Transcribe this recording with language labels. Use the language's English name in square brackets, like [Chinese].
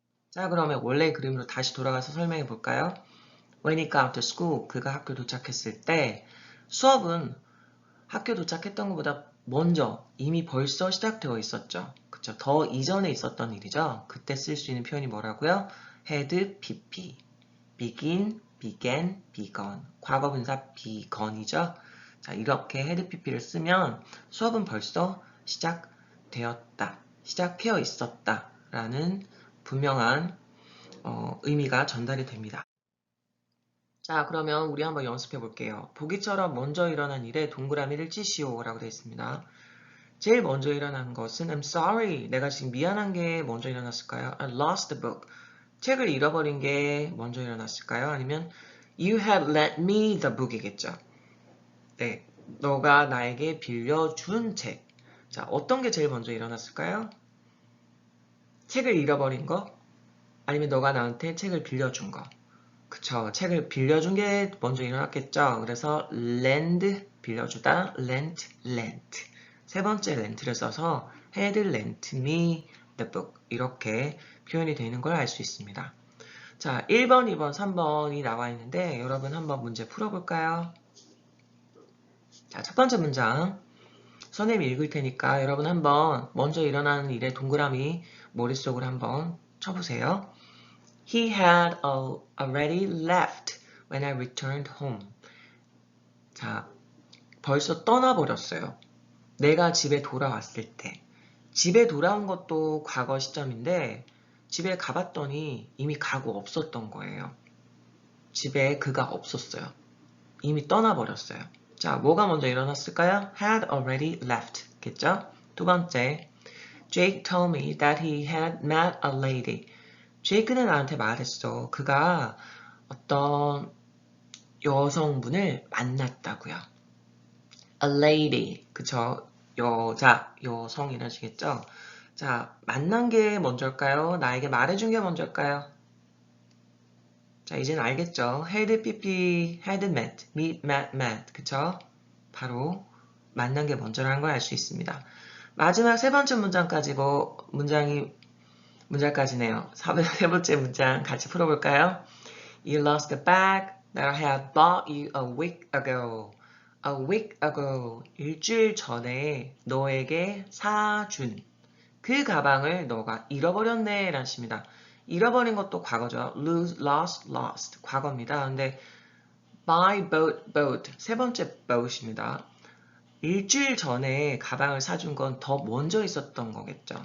[Korean] 자, 그러면 원래 그림으로 다시 돌아가서 설명해 볼까요? [English] When he got to school, [Korean] 그가 학교 도착했을 때 수업은 학교 도착했던 것보다 먼저 이미 벌써 시작되어 있었죠. 그쵸? 더 이전에 있었던 일이죠. 그때 쓸 수 있는 표현이 뭐라고요? [English] had pp, begin, began, begun. [Korean] 과거 분사 [English] begun이죠. [Korean] 자, 이렇게 had pp를 쓰면 수업은 벌써 시작되었다, 시작되어 있었다 라는 분명한 의미가 전달이 됩니다. 자, 그러면 우리 한번 연습해 볼게요. 보기처럼 먼저 일어난 일에 동그라미를 치시오 라고 되어 있습니다. 제일 먼저 일어난 것은 [English] I'm sorry. [Korean] 내가 지금 미안한 게 먼저 일어났을까요? [English] I lost the book. [Korean] 책을 잃어버린 게 먼저 일어났을까요? 아니면 [English] You had lent me the book이겠죠. [Korean] 네, 너가 나에게 빌려준 책. 자, 어떤 게 제일 먼저 일어났을까요? 책을 잃어버린 거? 아니면 너가 나한테 책을 빌려준 거? 그쵸. 책을 빌려준 게 먼저 일어났겠죠. [English] 그래서 lend, [Korean] 빌려주다, [English] lent, lent. [Korean] 세 번째 [English] lent를 써서 had lent me the book. [Korean] 이렇게 표현이 되는 걸 알 수 있습니다. 자, 1번, 2번, 3번이 나와 있는데 여러분 한번 문제 풀어볼까요? 자, 첫 번째 문장. 선생님이 읽을 테니까 여러분 한번 먼저 일어나는 일에 동그라미 머릿속으로 한번 쳐보세요. [English] He had already left when I returned home. [Korean] 자, 벌써 떠나버렸어요. 내가 집에 돌아왔을 때. 집에 돌아온 것도 과거 시점인데 집에 가봤더니 이미 가고 없었던 거예요. 집에 그가 없었어요. 이미 떠나버렸어요. 자, 뭐가 먼저 일어났을까요? [English] Had already left. 겠죠? [Korean] 두 번째, [English] Jake told me that he had met a lady. [Korean] 제이크는 나한테 말했어. 그가 어떤 여성분을 만났다고요. [English] A lady. [Korean] 그쵸? 여자, 여성이라시겠죠? 자, 만난 게 먼저일까요? 나에게 말해준 게 먼저일까요? 자, 이제는 알겠죠? [English] had pp, had met, meet, met. [Korean] 그쵸? 바로 만난 게 먼저라는 걸 알 수 있습니다. 마지막 세 번째 문장까지고 문장까지네요. 세 번째 문장 같이 풀어볼까요? [English] You lost the bag that I had bought you a week ago. A week ago. [Korean] 일주일 전에 너에게 사준 그 가방을 너가 잃어버렸네 라는 뜻입니다. 잃어버린 것도 과거죠. [English] lose, lost, lost. [Korean] 과거입니다. 근데 [English] by boat. [Korean] 세 번째 boat입니다. 일주일 전에 가방을 사준 건 더 먼저 있었던 거겠죠.